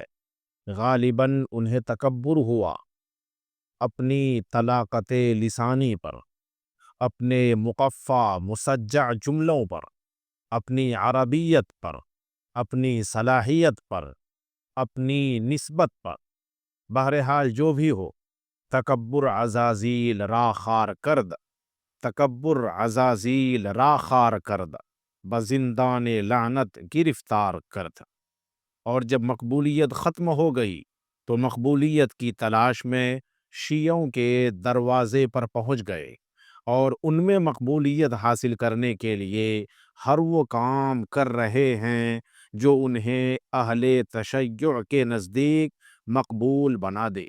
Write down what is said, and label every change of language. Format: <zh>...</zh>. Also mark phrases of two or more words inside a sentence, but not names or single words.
<ur>غالباً انہیں تکبر ہوا اپنی طلاقت لسانی پر، اپنے مقفع مسجع جملوں پر، اپنی عربیت پر، اپنی صلاحیت پر، اپنی نسبت پر۔ بہرحال جو بھی ہو،</ur> <fa>تکبر عزازیل را خار کرد، تکبر عزازیل را خار کرد، بزندان لعنت گرفتار کرد۔</fa> <ur>اور جب مقبولیت ختم ہو گئی تو مقبولیت کی تلاش میں شیعوں کے دروازے پر پہنچ گئے اور ان میں مقبولیت حاصل کرنے کے لیے ہر وہ کام کر رہے ہیں جو انہیں اہل تشیع کے نزدیک مقبول بنا دے۔</ur>